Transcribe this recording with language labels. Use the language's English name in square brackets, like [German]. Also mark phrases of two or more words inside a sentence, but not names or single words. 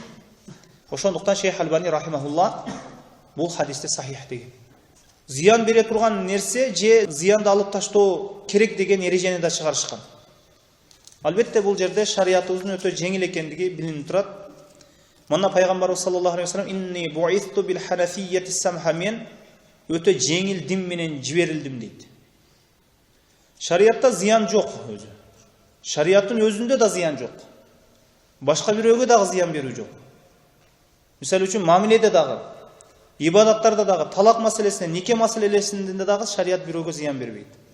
[Kyrgyz] Ошондуктан Шейх Албани рахимахулла бул хадисти сахих деген. Зыян бере турган нерсе же зыянды алып таштоо керек деген эрежени да чыгарышкан. Албетте бул жерде шариятыбыздын өтө жеңил экендиги билинип турат. Мына пайгамбарыбыз [Arabic] صلى الله عليه وسلم إني بعثت بالحنيفية السمحة, [Kyrgyz] мен өтө жеңил дин менен жиберилдим дейт. Шариятта зыян жок өзү. Шариаттын өзүндө да зыян жок. Башка бирөөгө дагы зыян берүү жок. Мисалы үчүн мамиледе дагы, ибадаттарда дагы, талак маселесинде, нике маселесинде дагы шарият бирөөгө зыян бербейт.